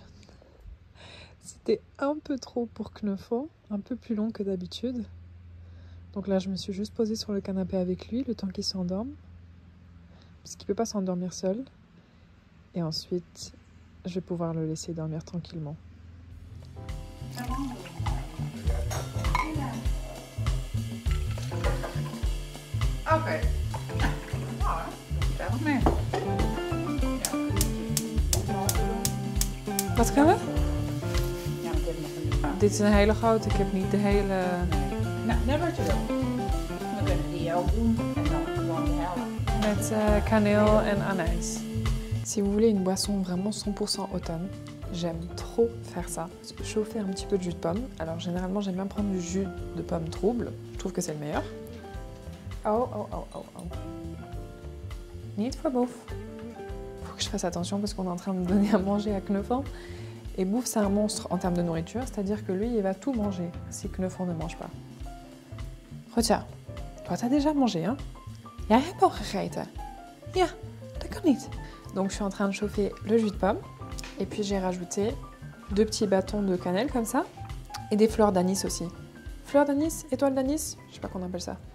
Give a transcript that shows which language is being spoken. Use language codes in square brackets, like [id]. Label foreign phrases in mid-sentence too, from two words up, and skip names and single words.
[fr] C'était un peu trop pour Knuffel, un peu plus long que d'habitude. Donc là, je me suis juste posée sur le canapé avec lui, le temps qu'il s'endorme. Parce qu'il ne peut pas s'endormir seul. Et ensuite, je vais pouvoir le laisser dormir tranquillement. [nl] Oké. Verder mee. Wat gaan we? Ja, ik heb nog een... Dit is een hele grote, ik heb niet de hele... Nou, net wat je wil. Dan kunnen we die ook doen en dan gewoon de helft. Met kaneel en anijs. [fr] Si vous voulez une boisson vraiment 100% automne, j'aime trop faire ça. Chauffer un petit peu de jus de pomme. Alors généralement j'aime bien prendre du jus de pomme trouble. Je trouve que c'est le meilleur. Oh, oh, oh, oh, oh. [nl] Niet voor Bouffe. [fr] Faut que je fasse attention parce qu'on est en train de donner à manger à Knuffel. Et Bouffe c'est un monstre en termes de nourriture, c'est-à-dire que lui il va tout manger si Knuffel ne mange pas. Retiens, toi t'as déjà mangé, hein? [nl] Jij hebt al gegeten. Ja, dat kan niet. [fr] Donc je suis en train de chauffer le jus de pomme. Et puis j'ai rajouté 2 petits bâtons de cannelle comme ça. Et des fleurs d'anis aussi. Fleurs d'anis, étoiles d'anis, je sais pas comment on appelle ça.